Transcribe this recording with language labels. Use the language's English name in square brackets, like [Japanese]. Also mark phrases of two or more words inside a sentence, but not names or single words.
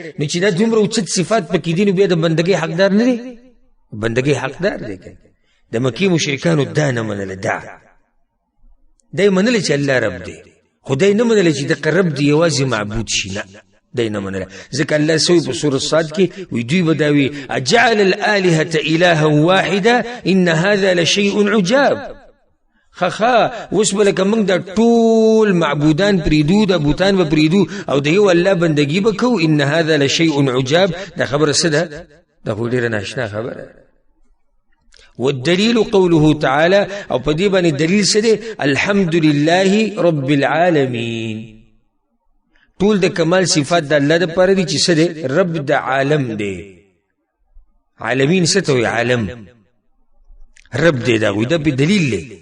[Pashto] نو چې دا دومره اوچت صفات پکې دي نو بیا د بندګۍ حقدار نه دی؟ بندګۍ حقدار دی که. د مکې مشرکانو دا نه منله. دا منله چې الله رب دی، خو دی نه منله چې دغه رب دی یوازې معبود شي. نه، دی نه منله. ځکه الله سوی په سورة صاد کې وی دوی به دا وي [Arabic] اجعل الآلهة إلها واحدا ان هذا لشیء عجاب. [Pashto] خخا اوس به لکه موږ دا ټول معبودان پرېږدو، دا بوتان به پرېږدو او د یو الله بندګي به کوو. [Arabic] ان هذا لشیء عجاب. [Pashto] دا خبره څه ده؟ دا خو ډېره ناشنا خبره. [Arabic] والدليل قوله تعالى [Pashto] او په دې باندې دلیل څه دی؟ [Arabic] الحمد لله رب العالمین. [Pashto] ټول د کمال صفات د الله دپاره دي چې څه دی؟ رب د عالم دی. عالمین څه ته وایي؟ عالم رب دی. دا دا په دلیل دی.